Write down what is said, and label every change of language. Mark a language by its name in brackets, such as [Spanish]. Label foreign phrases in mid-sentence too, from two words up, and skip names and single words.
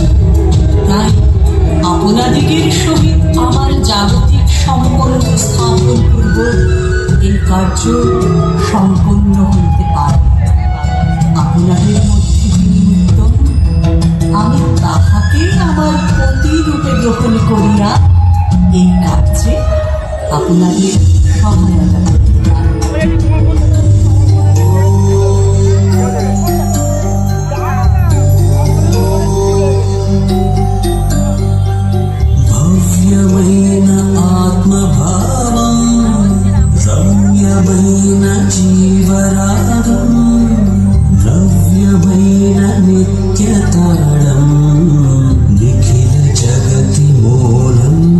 [Bangla] তাই আপনাদিগের সহিত আমার জাগতিক সম্বন্ধ স্থাপন পূর্বক এই কার্য সম্পন্ন হইতে পারে। আপনাদের মধ্যে যিনি উত্তম, আমি তাহাকে আমার পতিরূপে গ্রহণ করিয়া এই কার্যে আপনাদের সহায়তা করতে পারি। [Telugu] భవ్యమైన ఆత్మభావం రమ్యమైన జీవరాగం ద్రవ్యమైన నిత్యతాళం నిఖిల జగతి మూలం